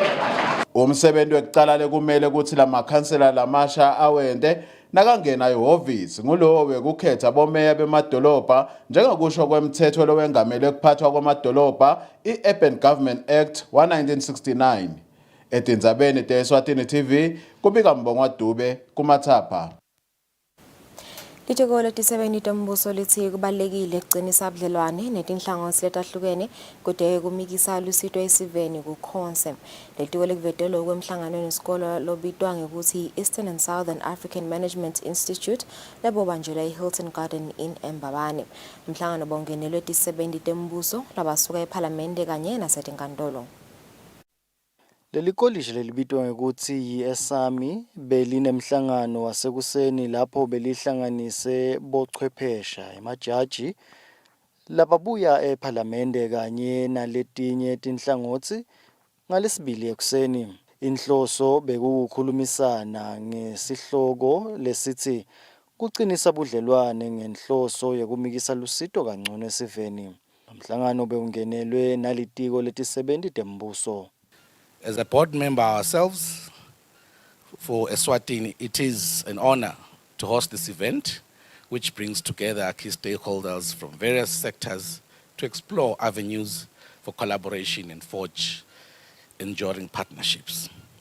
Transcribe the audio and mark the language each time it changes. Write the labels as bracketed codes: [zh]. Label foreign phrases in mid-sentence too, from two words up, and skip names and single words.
[ss] umsebenzi wekucala lekumele ukuthi lamakhansela lamasha awende nakangena ihhovisi ngulowo wekukhetha bomeya bemadolobha njengokusho kwemthetho lowengamele ukuphathwa kwamadolobha i-Urban Government Act 1969 etindzabeni te-Eswatini TV kubika Mbongwa Dube kumathapha Litiko letisebenti tembuso lithi kubalekile ukuqinisa ubudlelwane netinhlangothi letahlukene kude kumikisa lusito esiveni ku-Consem. Litiko lekuvetelo kwemhlangano nesikolo lobitwa ngekuthi Eastern and Southern African Management Institute lebobanjelwa eHilton Garden in Mbabane. Umhlangano bongenelwe tisebenti tembuso labasuka eParliamente kanye nasetinkantolo. Leli college lelibitwa ngekuthi yi-Esami belinemhlangano wasekuseni lapho belihlanganise bochwephesha emajaji lababuya eParliamente kanye naletinye tinhlangothi ngalesibili ekuseni. Inhloso bekukhulumisana ngesihloko lesithi kuqinisa budlelwane ngenhloso yokumikisa lusito kangcono esiveni. Umhlangano beungenelwe nalitiko letisebenti tembuso. [en] As a board member ourselves for Eswatini, it is an honor to host this event, which brings together key stakeholders from various sectors to explore avenues for collaboration and forge enduring partnerships.